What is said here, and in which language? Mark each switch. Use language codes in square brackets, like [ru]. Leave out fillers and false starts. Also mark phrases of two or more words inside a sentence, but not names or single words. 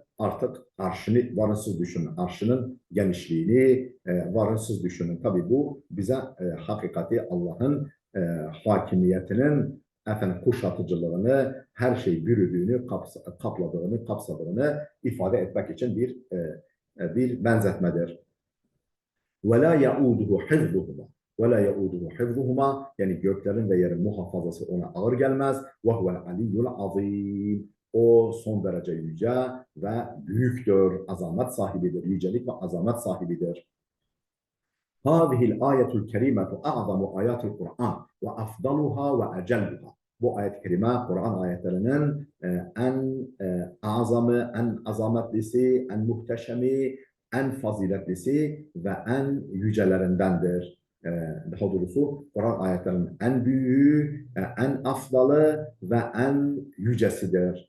[tr] Artık arşını varınsız düşünün. Arşının genişliğini varınsız düşünün. Tabii bu bize hakikati Allah'ın hakimiyetinin efendim kuşatıcılığını, her şeyi bürüdüğünü, kapladığını, kapsadığını ifade etmek için bir benzetmedir. [ar] وَلَا يَعُودُهُ حِفْظُهُمَا وَلَا يَعُودُهُ حِفْظُهُمَا [tr] yani göklerin ve yerin muhafazası ona ağır gelmez. [ar] وَهُوَ الْعَلِيُّ الْعَظِيمُ [tr] o son derece yüce ve büyüktür, azamet sahibidir, yücelik ve azamet sahibidir. [ar] هذه الآية الكريمة أعظم آيات القرآن وأفضلها وأجلها. [tr] Bu ayet-i kerime Kur'an ayetlerinin azamı, en azametlisi, en muhteşemi, en faziletlisi ve en yücelerindendir. Daha doğrusu Kur'an ayetlerinin en büyüğü, en afdalı ve en yücesidir.